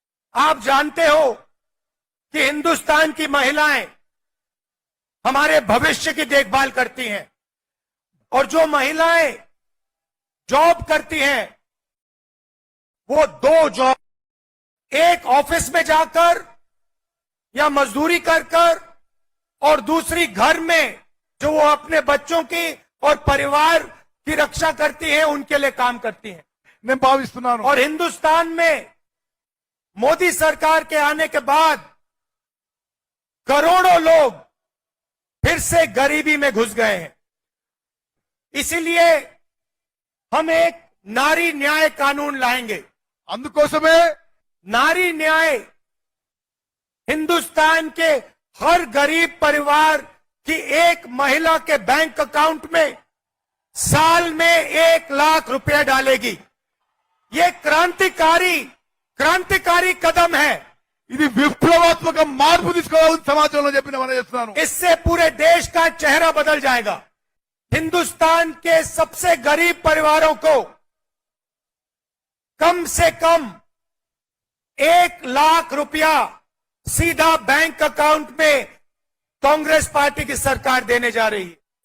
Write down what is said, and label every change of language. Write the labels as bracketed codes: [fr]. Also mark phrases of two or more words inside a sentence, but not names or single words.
[hi] आप जानते हो कि हिंदुस्तान की महिलाएं हमारे भविष्य की देखभाल करती हैं, और जो महिलाएं जॉब करती हैं वो 2 जॉब, एक ऑफिस में जाकर या मजदूरी कर कर, और दूसरी घर में जो वो अपने बच्चों की और परिवार की रक्षा करती हैं, उनके लिए काम करती हैं। [te] నేను భావిస్తున్నాను [hi] और हिंदुस्तान में मोदी सरकार के आने के बाद करोड़ों लोग फिर से गरीबी में घुस गए हैं। इसीलिए हम एक नारी न्याय कानून लाएंगे। [te] అందుకోసమే [hi] नारी न्याय हिंदुस्तान के हर गरीब परिवार की एक महिला के [en] bank account [hi] में साल में 1 लाख रुपया डालेगी। ये क्रांतिकारी कदम है। [te] ఇది విప్లవాత్మక మార్పు తీసుకోవాలని సమాజంలో చెప్పిన మనం చేస్తున్నాను। [hi] इससे पूरे देश का चेहरा बदल जाएगा। हिंदुस्तान के सबसे गरीब परिवारों को कम से कम 1 लाख रुपया सीधा [en] bank account [hi] में कांग्रेस पार्टी की सरकार देने जा रही है।